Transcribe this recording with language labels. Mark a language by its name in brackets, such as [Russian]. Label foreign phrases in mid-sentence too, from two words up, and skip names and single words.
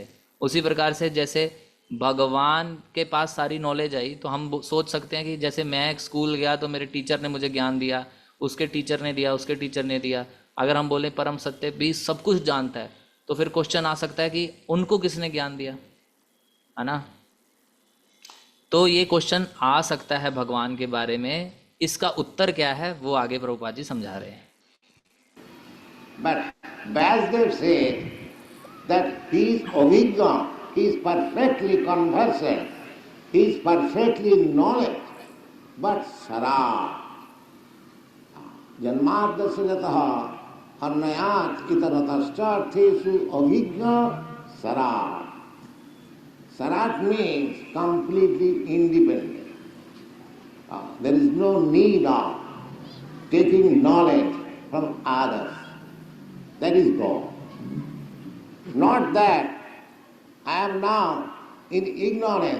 [Hindi] उसी प्रकार से जैसे भगवान के पास सारी नॉलेज आई, तो हम सोच सकते हैं कि जैसे मैं स्कूल गया तो मेरे टीचर ने मुझे ज्ञान दिया, उसके टीचर ने दिया, उसके टीचर ने दिया। अगर हम बोले परम सत्य भी सब कुछ जानता है, तो फिर क्वेश्चन आ सकता है कि उनको किसने ज्ञान दिया, है ना? तो ये क्वेश्चन आ सकता है भगवान के बारे में। इसका उत्तर क्या है वो आगे प्रभुपाद जी समझा रहे हैं। [English] But Vyasdev said that he is avijna, he is perfectly conversant, he is perfectly knowledge, but sarat. [Sanskrit] Janmadasya arnayat itaratastarthesu avijna sarat. [English] Sarat means completely independent. There is no need of taking knowledge from others. That is God. Not that I am now in ignorance.